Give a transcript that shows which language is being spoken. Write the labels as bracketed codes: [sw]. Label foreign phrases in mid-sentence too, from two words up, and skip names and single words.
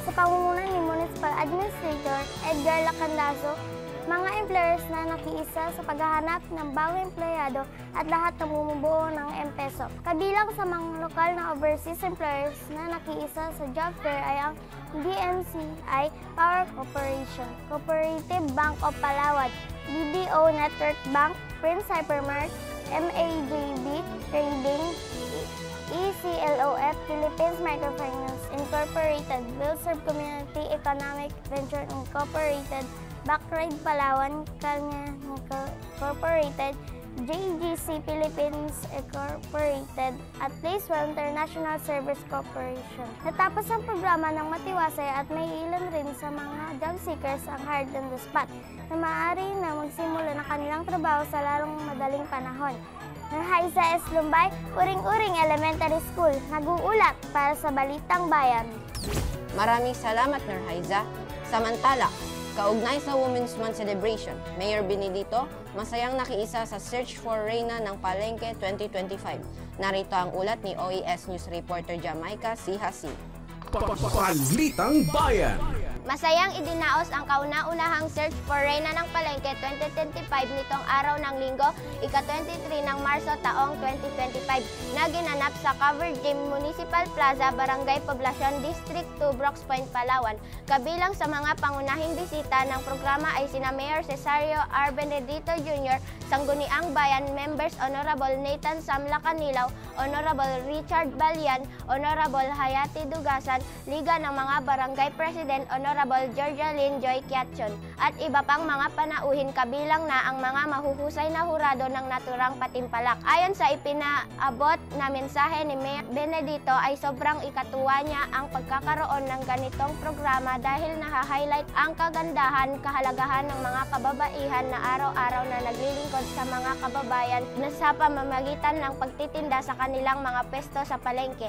[tl] Sa pangunguna ni Municipal Administrator Edgar Lacandazo, mga employers na nakiisa sa paghahanap ng bagong empleyado at lahat na bumubuo ng M-Peso. Kabilang sa mga lokal na overseas employers na nakiisa sa job fair ay ang DMCI Power Corporation, Cooperative Bank of Palawan, BDO Network Bank, Prince Hypermart, MAJB Trading, ECLOF, Philippines Microfinance Incorporated, Wilserve Community Economic Venture Incorporated, Backride Palawan, Kanya Incorporated, JGC Philippines Incorporated, at Placewell International Service Corporation. Natapos ang programa ng matiwasay at may ilan rin sa mga [en] job seekers [tl] ang [en] hired on the spot [tl] na maaari na magsimula ng kanilang trabaho sa lalong madaling panahon. Norhaiza S. Lumbay, Uring-Uring Elementary School, nag-uulat para sa Balitang Bayan. Maraming salamat, Norhaiza. Samantala, kaugnay sa [en] Women's Month celebration, [tl] Mayor Benedito, masayang nakiisa sa Search for Reyna ng Palengke 2025. Narito ang ulat ni OAS News reporter Jamaica C. Hasi. Balitang Bayan. Masayang idinaos ang kauna-unahang Search for Reyna ng Palengke 2025 nitong araw ng Linggo, ika-23 ng Marso taong 2025 na ginanap sa Covered Gym Municipal Plaza, Barangay Poblacion, District 2, Brooks Point, Palawan. Kabilang sa mga pangunahing bisita ng programa ay sina Mayor Cesario R. Benedito Jr., Sangguniang Bayan Members Honorable Nathan Sam Lacanilaw, Honorable Richard Balian, Honorable Hayati Dugasan, Liga ng mga Barangay President Honorable Georgia Lynn Joy Kiatchon, at iba pang mga panauhin kabilang na ang mga mahuhusay na hurado ng naturang patimpalak. Ayon sa ipinaabot na mensahe ni Mayor Benedito ay sobrang ikatuwa niya ang pagkakaroon ng ganitong programa dahil naha-highlight ang kagandahan, kahalagahan ng mga kababaihan na araw-araw na naglilingkod sa mga kababayan na sa pamamagitan ng pagtitinda sa kanilang mga pwesto sa palengke.